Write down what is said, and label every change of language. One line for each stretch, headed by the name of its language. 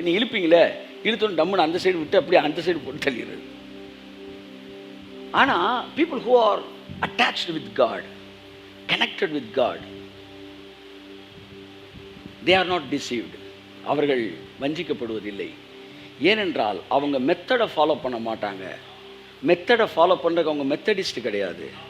Tamil: நீ இழுப்பீங்களே, இழுத்தோன்னு டம்முன்னு அந்த சைடு விட்டு அப்படியே அந்த சைடு போட்டு தள்ளிடுறது.
English: ஆனால் people who are attached with God, connected with God, they are not deceived.
Tamil: அவர்கள் வஞ்சிக்கப்படுவதில்லை. ஏனென்றால் அவங்க மெத்தடை ஃபாலோ பண்ண மாட்டாங்க. மெத்தடை ஃபாலோ பண்ணுறதுக்கு அவங்க மெத்தடிஸ்ட் கிடையாது.